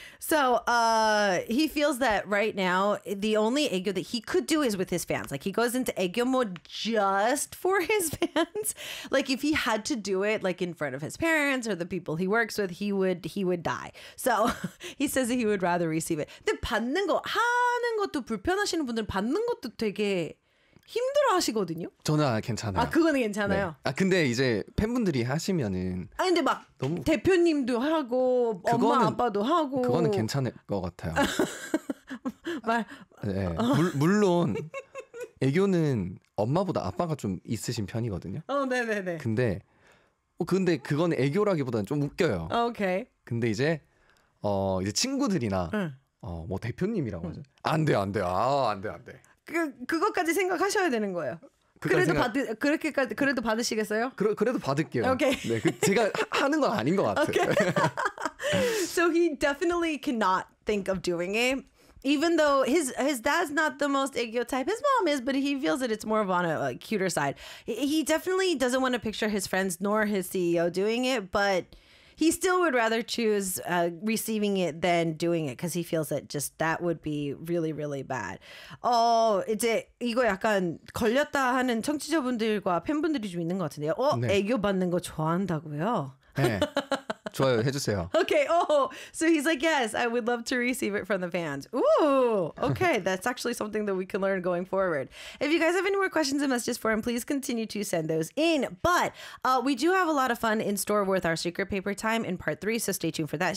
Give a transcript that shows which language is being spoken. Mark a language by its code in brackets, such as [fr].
[en] So he feels that right now the only 애교 that he could do is with his fans. Like he goes into 애교 mode just for his fans. Like if he had to do it like in front of his parents or the people he works with, he would die. So he says that he would rather receive it. [ko] 근데 받는 거 하는 것도 불편하시는 분들 받는 것도 되게 힘들어 하시거든요. 저는 괜찮아요. 그거는 괜찮아요. 네. 근데 이제 팬분들이 하시면은 근데 막 너무 대표님도 하고 엄마 아빠도 하고 그거는 괜찮을 것 같아요. 말 네. 물론 애교는 엄마보다 아빠가 좀 있으신 편이거든요. 어, 네, 네, 네. 근데 그건 애교라기보다는 좀 웃겨요. 오케이. 근데 이제 이제 친구들이나 뭐 대표님이라고 하죠. 안 돼, 안 돼. 아, 안 돼, 안 돼. 그것까지 생각하셔야 되는 거예요. 그래도 그렇게까지 그래도 받으시겠어요? 그래도 받을게요. 오케이. Okay. 네, 제가 하는 건 아닌 것 같아요. [en] Okay. So he definitely cannot think of doing it. Even though his dad's not the most egg type, his mom is, but he feels that it's more of on a like, cuter side. He definitely doesn't want to picture his friends nor his CEO doing it, but he still would rather choose receiving it than doing it because he feels that just that would be really, really bad. [ko] 이제 이거 약간 걸렸다 하는 청취자분들과 팬분들이 좀 있는 것 같은데요. 네. 애교 받는 거 좋아한다고요? 네. 좋아요. 해주세요. [en] Okay. Oh, so he's like, yes, I would love to receive it from the fans. Ooh. Okay. That's actually something that we can learn going forward. If you guys have any more questions and messages for him, please continue to send those in. But we do have a lot of fun in store with our secret paper time in part three. So stay tuned for that.